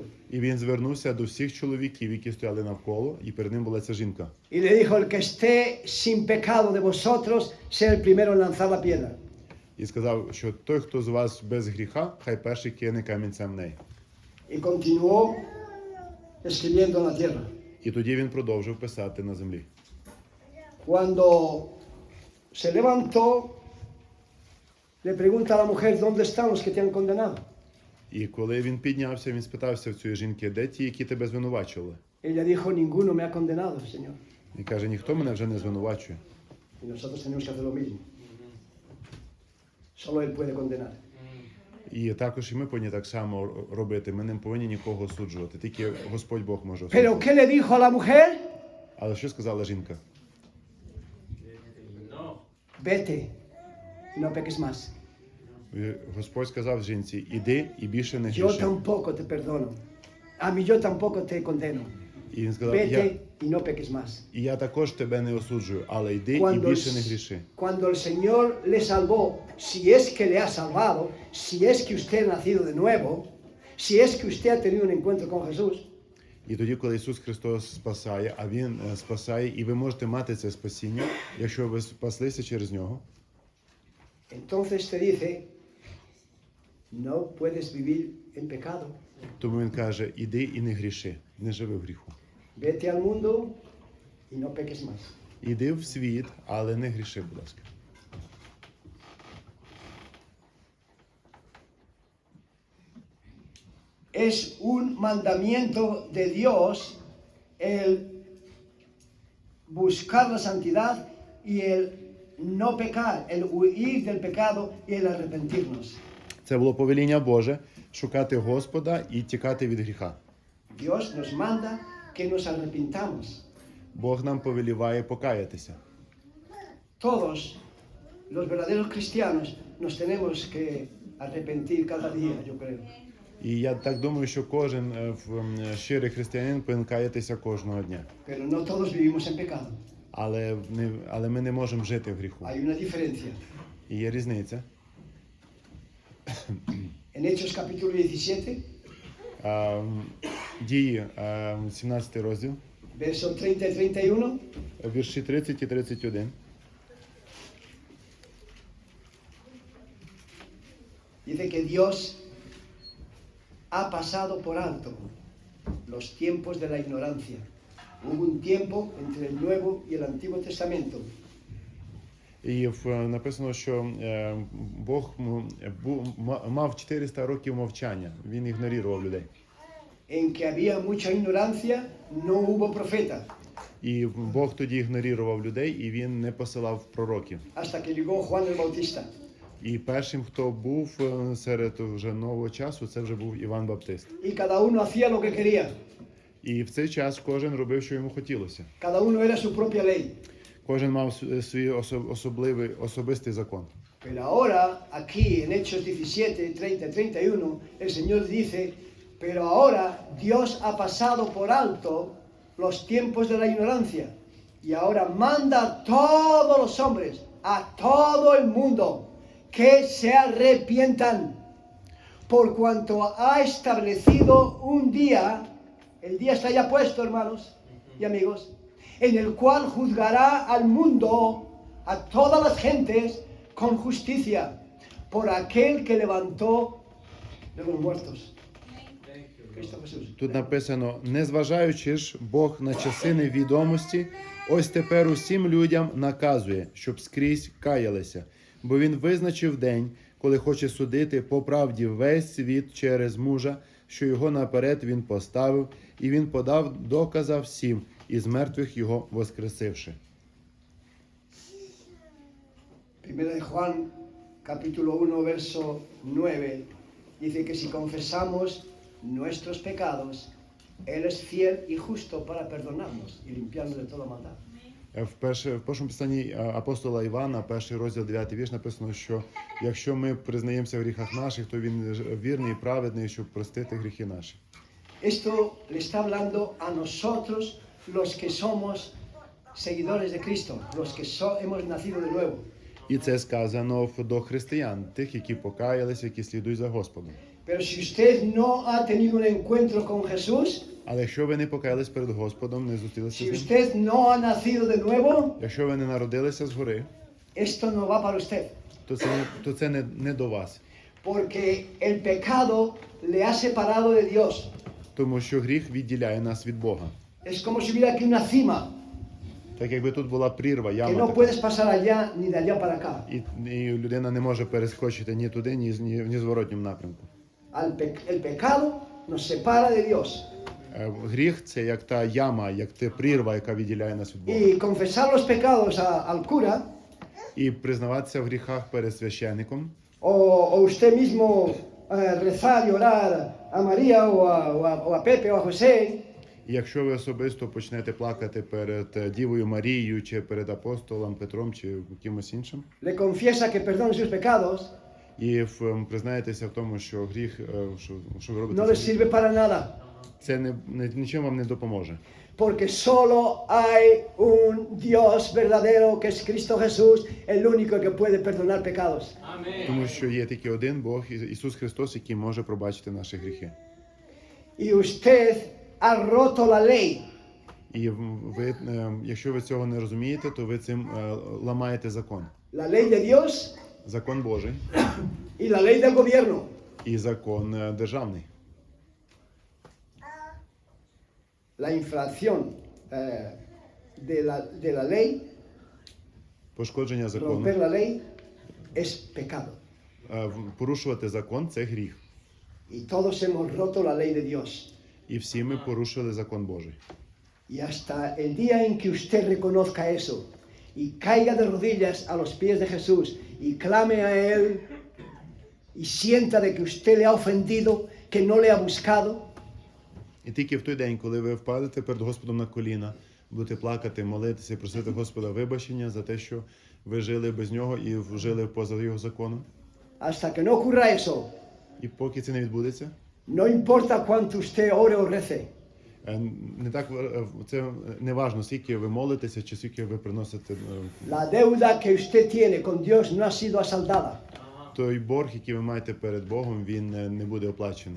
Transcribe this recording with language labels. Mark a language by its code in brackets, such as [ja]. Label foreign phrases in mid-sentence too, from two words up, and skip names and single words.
[uk] і він звернувся до всіх чоловіків, які стояли навколо, і перед ним була ця жінка. [es] Y le dijo, el que esté sin pecado de vosotros, sea el primero en lanzar la piedra. [uk] І сказав, що той, хто з вас без гріха, хай перший кине камінцем в неї. [es] Y continuó escribiendo en la tierra. [uk] І тоді він продовжив писати на землі. [es] Cuando se levantó, le pregunta a la mujer, ¿dónde están los que te han condenado? [uk] І коли він піднявся, він спитався в цієї жінки, де ті, які тебе звинувачували? [es] Ella dijo, ninguno me ha condenado, Señor. [uk] І каже, ніхто мене вже не звинувачує. [es] Y nosotros tenemos que hacer lo mismo. Solo Él puede condenar. [uk] І також і ми повинні так само робити. Ми не повинні нікого осуджувати. Тільки Господь Бог може осуджувати. [es] Pero ¿qué le dijo a la mujer? [uk] Але що сказала жінка? [es] No. Vete y no peques más. [uk] Господь сказав жінці: іди і більше не [es] Yo [uk] гріши. [es] tampoco te perdono. A mí yo tampoco te condeno. [uk] І він сказав: [es] Vete y no peques más. [uk] і я також тебе не осуджую, але йди і [es] Cuando [uk] більше не гріши. [es] cuando el Señor le salvó, si es que le ha salvado, si es que usted ha nacido de nuevo, si es que usted ha tenido un encuentro con Jesús, [uk] І тоді, коли Ісус Христос спасає, а Він спасає, і ви можете мати це спасіння, якщо ви спаслися через Нього, [es] entonces te dice, no puedes vivir en pecado. [uk] тому Він каже: іди і не гріши, не живи в гріху. [es] Vete al mundo y no peques más. [uk] Іди в світ, але не гріши, будь ласка. [es] Es un mandamiento de Dios el buscar la santidad y el no pecar, el huir del pecado y el arrepentirnos. [uk] Це було повеління Боже шукати Господа і тікати від гріха. [es] Dios nos manda que nos arrepintamos. [uk] Бог нам повеліває покаятися. [es] Todos los verdaderos cristianos nos tenemos que arrepentir cada día, yo creo. [uk] І я так думаю, що кожен щирий християнин повинен каятися кожного дня. [es] Pero no todos vivimos en pecado. [uk] Але ми не можемо жити в гріху. [es] Hay una diferencia. [uk] І є різниця. [es] En Hechos capítulo 17, [uk] Дії, 17 розділ, [es] versos 30 y 31, [uk] вірші 30 і 31. [es] dice que Dios ha pasado por alto los tiempos de la ignorancia. Hubo un tiempo entre el Nuevo y el Antiguo Testamento [uk] І написано, що Бог мав 400 років мовчання. Він ігнорував людей. [es] en que había mucha ignorancia, no hubo profeta, [uk] І Бог тоді ігнорував людей, і він не посилав пророків. [es] hasta que llegó Juan el Bautista. [uk] І першим, хто був серед вже нового часу, це вже був Іван Баптист. [es] Y cada uno hacía lo que quería, [uk] І в цей час кожен робив, що йому хотілося. [es] cada uno era su propia ley. [uk] Кожен мав свій особистий закон. [es] Pero ahora, aquí en Hechos 17, 30, 31, el Señor dice, pero ahora Dios ha pasado por alto los tiempos de la ignorancia y ahora manda a todos los hombres, a todo el mundo, que se arrepientan, por cuanto ha establecido un día, el día está ya puesto, hermanos y amigos, en el cual juzgará al mundo, a todas las gentes, con justicia, por aquel que levantó de los muertos. Cristo Jesús. [uk] Тут написано: незважаючи ж Бог на часи невідомості, ось тепер усім людям наказує, щоб скрізь каялися, бо він визначив день, коли хоче судити по правді весь світ через мужа, що його наперед він поставив, і він подав доказа всім, із мертвих його воскресивши. [es] Primera de Juan, capítulo 1, verso 9, dice que si confesamos nuestros pecados, Él es fiel y justo para perdonarnos y limpiarnos de toda maldad. [uk] В першому писанні апостола Івана, перший розділ 9 вірш, написано, що якщо ми признаємося в гріхах наших, то він вірний і праведний, щоб простити гріхи наші. [es] Esto le está hablando a nosotros, los que somos seguidores de Cristo, los que hemos nacido de nuevo. [uk] І це сказано до християн, тих, які покаялися, які слідують за Господом. [es] Pero si usted no ha tenido un encuentro con Jesús, [uk] Але якщо ви не покаялись перед Господом, не зустрілися [es] si [uk] з ним, [es] usted no ha nacido de nuevo, [uk] якщо ви не народилися згори, [es] esto no va para usted. [uk] то це не до вас. [es] Porque el pecado le ha separado de Dios. [uk] Тому що гріх відділяє нас від Бога. [es] Es como si hubiera aquí una cima, [uk] Так якби тут була прірва, [es] que [uk] яма [es] no [uk] така, [es] puedes pasar allá ni de allá para acá. [uk] і людина не може перескочити ні туди, ні в зворотньому напрямку. [es] El pecado nos separa de Dios. [uk] Гріх – це як та яма, як та прірва, яка відділяє нас від Бога. [es] Y confesar los pecados al cura, [uk] І признаватися в гріхах перед священником, [es] o usted mismo rezar y orar a María o a Pepe o a José, [uk] і якщо ви особисто почнете плакати перед Дівою Марією, чи перед апостолом Петром, чи кимось іншим, [es] le confiesa que perdone sus pecados, [uk] і признаєтеся в тому, що гріх, що ви робите, [es] no les sirve para nada. [uk] це нічим вам не допоможе. [es] Porque solo hay un Dios verdadero que es Cristo Jesús, el único que puede perdonar pecados. [uk] Тому що є тільки один Бог, Ісус Христос, який може пробачити наші гріхи. [es] Y usted ha roto la ley. [uk] І ви, якщо ви цього не розумієте, то ви цим ламаєте закон. [es] La ley de Dios [uk] Закон Божий [es] y la ley del gobierno. [uk] і закон державний. [es] La infracción de la ley, [uk] Пошкодження закону, [es] romper la ley, es pecado. [uk] порушувати закон – це гріх. [es] Y todos hemos roto la ley de Dios. [uk] І всі ми порушили закон Божий. [es] Y hasta el día en que usted reconozca eso y caiga de rodillas a los pies de Jesús y clame a Él y sienta de que usted le ha ofendido, que no le ha buscado, [uk] І тільки в той день, коли ви впадете перед Господом на коліна, будете плакати, молитися і просити Господа вибачення за те, що ви жили без Нього і жили поза Його законом. [es] hasta que no ocurra eso, [uk] І поки це не відбудеться, [es] no importa cuánto usted ore o rece, [uk] не так, це не важно, скільки ви молитеся чи скільки ви приносите. [es] la deuda que usted tiene con Dios no ha sido asaldada. [uk] Той борг, який ви маєте перед Богом, він не буде оплачений.